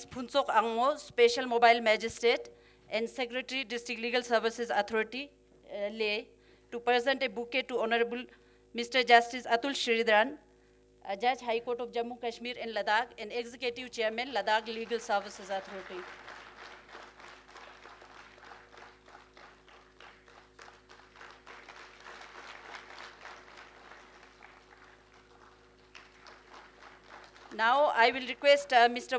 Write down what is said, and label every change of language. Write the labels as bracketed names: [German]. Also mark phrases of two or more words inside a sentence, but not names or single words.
[English] Phuntsok Angmo, Special Mobile Magistrate and Secretary, District Legal Services Authority, Leh, to present a bouquet to Honorable Mr. Justice Atul Sridharan, Judge, High Court of Jammu Kashmir and Ladakh, and Executive Chairman, Ladakh Legal Services Authority. Now I will request Mr.